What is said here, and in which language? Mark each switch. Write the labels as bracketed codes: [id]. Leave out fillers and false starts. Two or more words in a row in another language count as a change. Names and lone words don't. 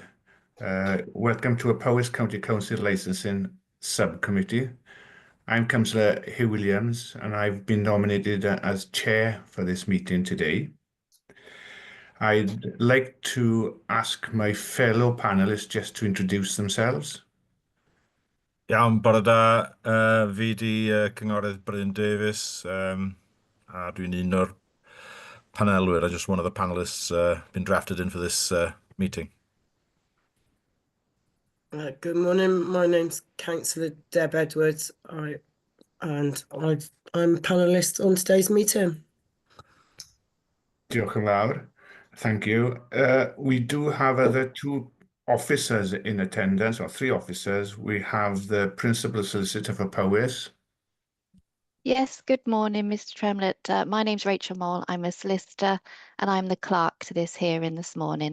[en] Welcome to a Powys County Council Licensing Subcommittee. I'm Councillor Hugh Williams, and I've been nominated as chair for this meeting today. I'd like to ask my fellow panelists just to introduce themselves. [cy] Iawn, bore da. Fi di cynghorydd Bryn Davies, a dwi'n un o'r panelwyr. [en] I'm just one of the panelists been drafted in for this meeting. Good morning. My name's Councillor Deb Edwards, I'm a panelist on today's meeting. [cy] Diolch yn fawr. [en] Thank you. We do have other two officers in attendance, or three officers. We have the Principal Solicitor for Powys. Yes, good morning, Mr. Tremlett. My name's Rachel Mole. I'm a solicitor and I'm the clerk to this hearing this morning.